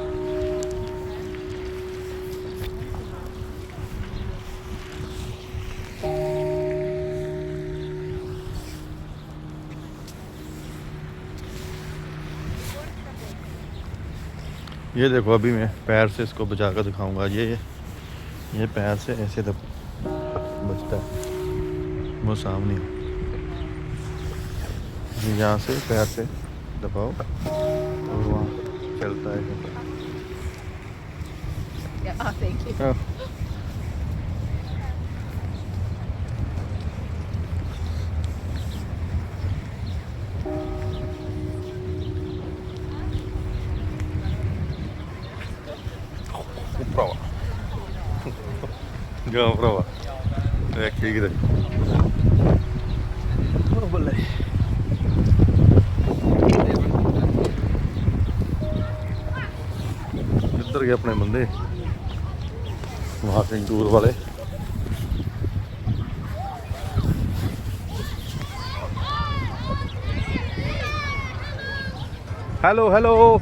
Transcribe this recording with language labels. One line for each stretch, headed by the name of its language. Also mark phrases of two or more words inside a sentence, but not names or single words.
Hindi: ये देखो अभी मैं पैर से इसको बजा कर दिखाऊंगा। ये पैर से ऐसे बजता है, वो सामने ये यहाँ से पैर से दबाओ और वहाँ चलता है।
English: thank you.
Hindi: हाँ। Prova.
Italian: Andiamo a prova. Che grande. Oh, bolle.
Hindi: किधर गए अपने बंदे? वहाँ से टूर वाले। हेलो हेलो।